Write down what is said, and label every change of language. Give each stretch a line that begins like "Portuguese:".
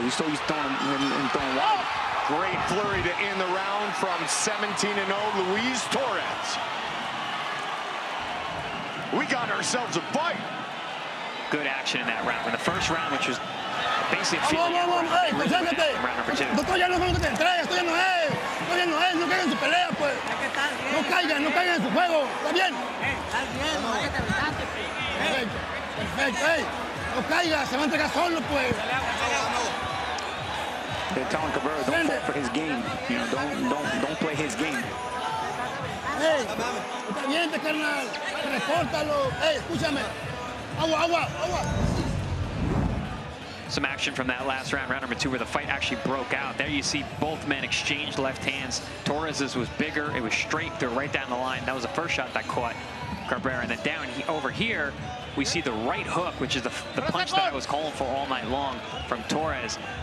English: He's throwing wide. Great flurry to end the round from 17-0, Luis Torres. We got ourselves a fight. Good action in that round. In the first round, which was basically a feeling round number 2.
Spanish: Todavía no son los que te entregas, todavía no es, no caigan en su pelea, pues. No caigan en su juego, ¿está bien? Perfecto, perfecto, no caiga, se va a entregar solo, pues.
English: They're telling Cabrera, don't fall for his game. You know, don't play his game.
Spanish: Hey, está bien, carnal, repórtalo. Hey, escúchame. Agua.
English: Some action from that last round, round number 2, where the fight actually broke out. There you see both men exchange left hands. Torres's was bigger. It was straight through right down the line. That was the first shot that caught Cabrera. And then down over here, we see the right hook, which is the punch that I was calling for all night long from Torres.